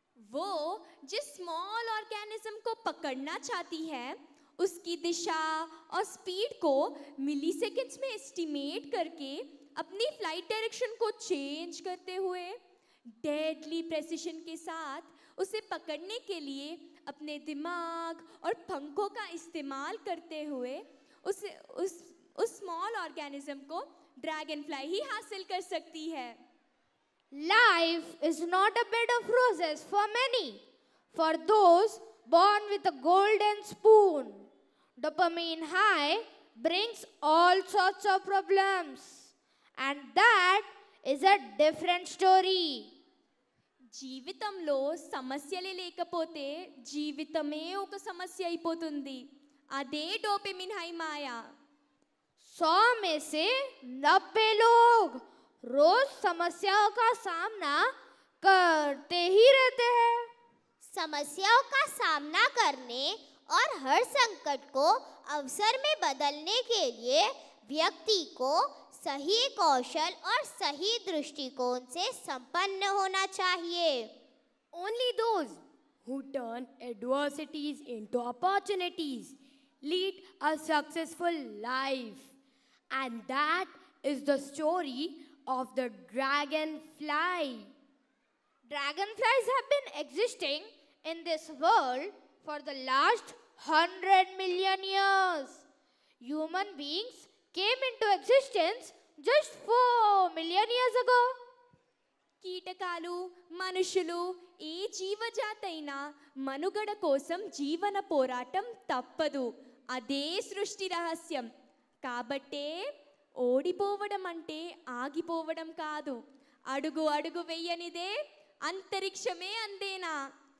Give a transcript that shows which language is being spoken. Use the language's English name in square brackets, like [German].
[Hindi] वो जिस small organism को पकड़ना चाहती है, उसकी दिशा और स्पीड को मिलीसेकंड्स में एस्टिमेट करके अपनी फ्लाइट डायरेक्शन को चेंज करते हुए डेडली प्रेसिशन के साथ उसे पकड़ने के लिए अपने दिमाग और पंखों का इस्तेमाल करते हुए उस स्मॉल ऑर्गेनिज्म को ड्रैगनफ्लाई ही हासिल कर सकती है। [English] Life is not a bed of roses for many. For those born with a golden spoon, dopamine high brings all sorts of problems, and that is a different story. [Telugu] జీవితంలో సమస్యలే లేకపోతే జీవితమే ఒక సమస్య అయిపోతుంది. అదే డోపమిన్ హై మాయా. [Hindi] 100 में से 90 लोग रोज समस्याओं का सामना करते ही रहते हैं। समस्याओं का सामना करने और हर संकट को अवसर में बदलने के लिए व्यक्ति को सही कौशल और सही दृष्टिकोण से संपन्न होना चाहिए। [English] Only those who turn adversities into opportunities lead a successful life. And that is the story of the dragonfly. Dragonflies have been existing in this world for the last 100 million years. Human beings came into existence just 4 million years ago. [Telugu] కీటకాలు, మనుషులు, ఏ జీవజాతైనా మనుగడ కోసం జీవన పోరాటం తప్పదు. అదే సృష్టి రహస్యం. కాబట్టే ఓడిపోవడం అంటే ఆగిపోవడం కాదు. అడుగు అడుగు వెయ్యనిదే అంతరిక్షమే అందేనా.